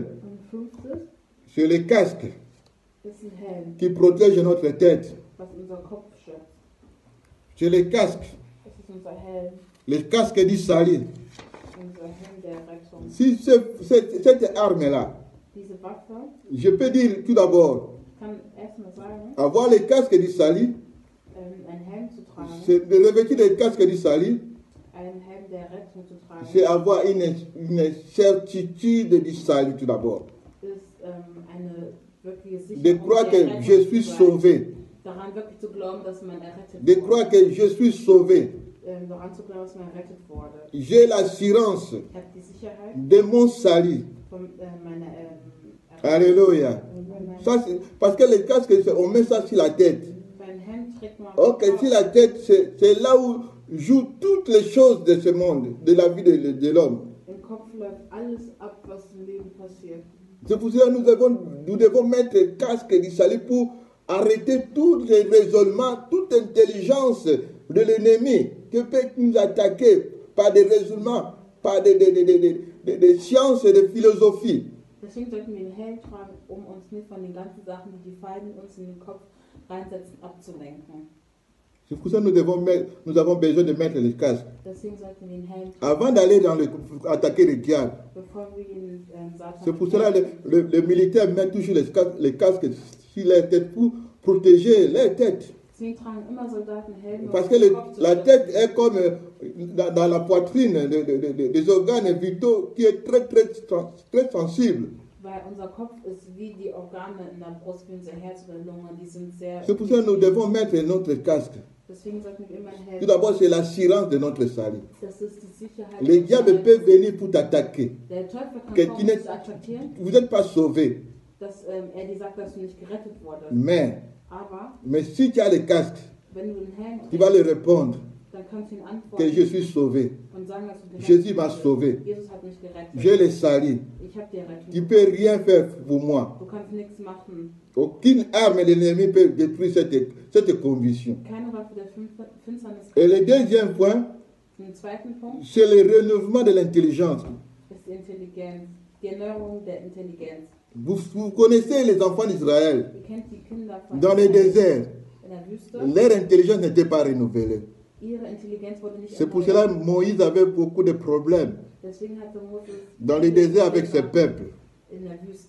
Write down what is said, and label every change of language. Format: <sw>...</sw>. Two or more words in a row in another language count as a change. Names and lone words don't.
<de>Und fünftes</de> <fr>c'est le casque</fr> <de>ist ein Helm,</de> <fr>qui protège notre tête.</fr> <de>was unser Kopf schützt.</de> <fr>C'est le casque.</fr> <de>Das ist unser Helm,</de> <fr>Le casque du salut.</fr> <de>unser Helm der Rettung.</de> <fr>Si cette arme-là,</fr> <de>Diese Waffe,</de> <fr>je peux dire tout d'abord,</fr> <de>ich kann erstmal sagen,</de> <fr>avoir le casque du salut,</fr> <de>ein Helm zu tragen,</de> <fr>c'est de revêtir le casque du salut,</fr> <de>einen Helm der Rettung zu tragen,</de> <fr>c'est avoir une certitude du salut tout d'abord.</fr> <de>ist eine wirkliche</de> <fr>De</fr> <de>Sicherheit</de> <fr>croire</fr> <de>der</de> <fr>que</fr> <de>Rettung</de> <fr>je suis</fr> <de>zu sein.</de> <fr>sauvé.</fr> <de>Daran wirklich zu glauben, dass man errettet</de> <fr>De</fr> <de>wurde.</de> <fr>croire que je suis sauvé.</fr> <de>Daran zu glauben, dass man errettet wurde.</de> <fr>J'ai l'assurance</fr> <de>Ich habe die Sicherheit</de> <fr>de mon salut.</fr> <de>von meiner</de> <fr>Alléluia. Ça, parce que le casque, on met ça sur la tête.</fr> <de>Mein Helm trägt man</de> <fr>Ok, sur la tête, c'est là où jouent toutes les choses de ce monde, de la vie de l'homme.</fr> <de>Im Kopf läuft alles ab, was im Leben passiert.</de> <fr>C'est pour cela que nous devons mettre le casque du salut pour arrêter tous les raisonnements, toute intelligence de l'ennemi qui peut nous attaquer par des raisonnements, par des sciences et des philosophies.</fr> <de>Deswegen sollten wir den Helm tragen, um uns nicht von den ganzen Sachen, die die Feinde uns in den Kopf reinsetzen, abzulenken.</de> <fr>C'est pour ça que nous avons besoin de mettre le casque.</fr> <de>Deswegen sollten wir den Helm tragen,</de> <fr>Avant d'aller attaquer le diable.</fr> <de>bevor wir den Satan</de> <fr>C'est pour cela que les militaires mettent toujours les casques sur leur tête pour protéger leur tête.</fr> <de>Deswegen tragen immer Soldaten Helme,</de> <fr>Parce</fr> <de>um</de> <fr>que</fr> <de>den Kopf zu</de> <fr>la</fr> <de>schützen.</de> <fr>tête est comme dans la poitrine des organes vitaux qui est très sensible.</fr> <de>Weil unser Kopf ist wie die Organe in der Brust, wie unser Herz oder Lunge, die sind sehr...</de> <fr>C'est pour ça que nous devons mettre notre casque.</fr> <de>Deswegen sollten wir immer einen Helm</de> <fr>Tout d'abord, c'est l'assurance de notre salut.</fr> <de>Das ist die Sicherheit.</de> <fr>Le diable peut venir pour t'attaquer.</fr> <de>Der Teufel kann</de> <fr>Que</fr> <de>kommen,</de> <fr>tu</fr> <de>um</de> <fr>n'es-</fr> <de>dich zu attackieren,</de> <fr>Vous n'êtes pas sauvé.</fr> <de>dass dir sagt, dass du nicht gerettet wurdest.</de> <fr>Mais</fr> <de>Aber</de> <fr>si tu as le casque,</fr> <de>wenn du den Helm</de> <fr>tu vas</fr> <de>trägst,</de> <fr>le répondre</fr> <de>dann kannst du ihn</de> <fr>que je</fr> <de>antworten</de> <fr>suis sauvé.</fr> <de>und sagen, dass du gerettet</de> <fr>Jésus m'a</fr> <de>wurdest.</de> <fr>sauvé.</fr> <de>Jesus hat mich gerettet.</de> <fr>J'ai le salut.</fr> <de>Ich habe dir Rettung.</de> <fr>Tu ne peux rien faire pour moi.</fr> <de>Du kannst nichts machen.</de> <fr>Aucune arme de l'ennemi peut détruire cette conviction.</fr> <de>Keine Waffe der Finsternis</de> <fr>Et</fr> <de>kann.</de> <fr>le deuxième point,</fr> <de>Im zweiten Punkt</de> <fr>c'est le renouvellement de l'intelligence.</fr> <de>ist die Intelligenz. Die Erneuerung der Intelligenz.</de> <fr>Vous connaissez les enfants d'Israël</fr> <de>Ihr kennt die Kinder von</de> <fr>dans le</fr> <de>Israel</de> <fr>désert.</fr> <de>in der Wüste.</de> <fr>Leur intelligence n'était pas renouvelée.</fr> <de>Ihre Intelligenz wurde nicht</de> <fr>C'est pour cela</fr> <de>erneuert.</de> <fr>que Moïse avait beaucoup de problèmes</fr> <de>Deswegen hatte Moses</de> <fr>dans le désert avec ce peuple.</fr> <de>in der Wüste.</de>